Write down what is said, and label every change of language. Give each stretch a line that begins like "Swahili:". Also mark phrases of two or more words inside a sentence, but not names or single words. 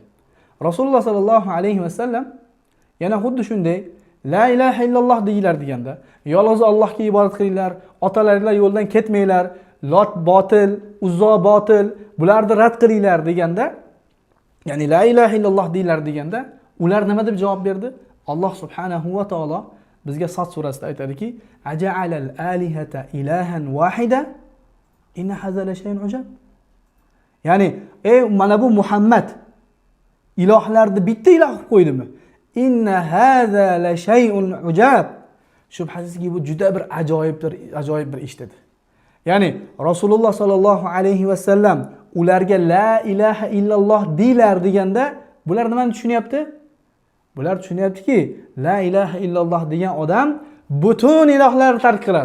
Uzbek: Rasululloh
Arabic: صلى الله عليه وسلم
Uzbek: yana xuddi shunday
Arabic: لا إله إلا الله
Uzbek: deylar deganda, yolg'iz Allohga ibodat qilinglar, otalaringlar yo'ldan ketmanglar, Lot botil, Uzzo botil, bularni rad qilinglar deganda, ya'ni
Arabic: لا إله إلا الله
Uzbek: deylar deganda, ular nima deb javob berdi? Alloh
Arabic: سبحانه وتعالى
Uzbek: bizga Sod surasida aytadiki,
Arabic: أجعل الآلهة إلها واحدا إن هذا لشيء عجاب.
Uzbek: Ya'ni, mana bu Muhammad ilohlarni bitta iloh qilib qo'ydimi?
Arabic: إن هذا لشيء عجاب.
Uzbek: Shubhasizki bu juda bir ajoyib bir ish dedi. Ya'ni Rasululloh
Arabic: صلى الله عليه وسلم
Uzbek: ularga
Arabic: لا إله إلا الله
Uzbek: deylar deganda, bular nimani tushunyapti? Bular tushunyaptiki,
Arabic: لا إله إلا الله
Uzbek: degan odam butun ilohlarni tark qiladi.